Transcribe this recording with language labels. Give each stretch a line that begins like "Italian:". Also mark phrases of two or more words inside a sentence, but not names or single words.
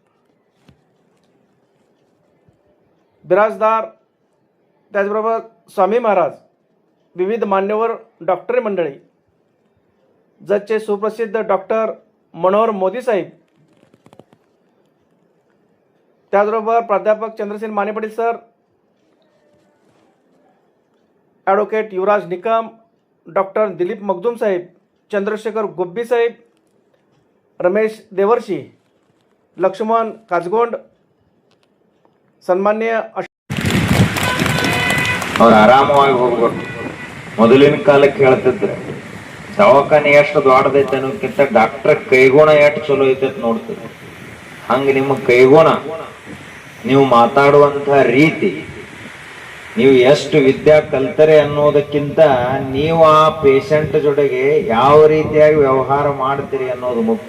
Marathi: बिराजदार, त्याचबरोबर स्वामी महाराज, विविध मान्यवर डॉक्टरी मंडळी, जतचे सुप्रसिद्ध डॉक्टर मनोहर मोदी साहेब, त्याचबरोबर प्राध्यापक चंद्रसेन माने पाटील सर, ॲडव्होकेट युवराज निकम, डॉक्टर दिलीप मगदूम साहेब, चंद्रशेखर गोब्बी साहेब, रमेश देवर्षी, लक्ष्मण काजगोंड, सन्मान्य
Kannada: ಅವ್ರು ಆರಾಮವಾಗಿ ಹೋಗ್ಬೇಕು. ಮೊದಲಿನ ಕಾಲಕ್ಕೆ ಹೇಳ್ತಿದ್ರೆ ದವಾಖಾನೆ ಎಷ್ಟು ದೊಡ್ಡದೈತೆ ಅನ್ನೋಕ್ಕಿಂತ ಡಾಕ್ಟರ್ ಕೈಗುಣ ಎಷ್ಟು ಚಲೋ ಐತೆ ನೋಡ್ತಿದ್ರು. ಹಂಗೆ ನಿಮ್ಮ ಕೈಗುಣ, ನೀವು ಮಾತಾಡುವಂಥ ರೀತಿ, ನೀವು ಎಷ್ಟು ವಿದ್ಯಾ ಕಲ್ತರೆ ಅನ್ನೋದಕ್ಕಿಂತ ನೀವು ಆ ಪೇಷಂಟ್ ಜೊತೆಗೆ ಯಾವ ರೀತಿಯಾಗಿ ವ್ಯವಹಾರ ಮಾಡ್ತೀರಿ ಅನ್ನೋದು ಮುಖ್ಯ.